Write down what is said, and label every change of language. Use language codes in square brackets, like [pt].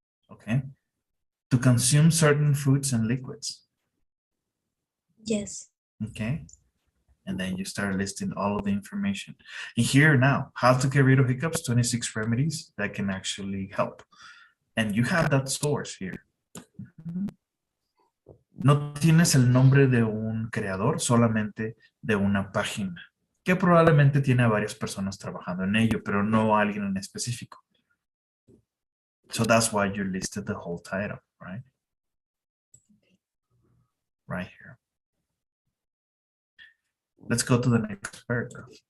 [en] Okay, to consume certain foods and liquids. Yes. Okay, and then you start listing all of the information. And here now, how to get rid of hiccups, 26 remedies that can actually help. And you have that source here. [es] No tienes el nombre de un creador, solamente de una página, que probablemente tiene a varias personas trabajando en ello, pero no a alguien en específico. [en] So that's why you listed the whole title, right? Right here. Let's go to the next paragraph.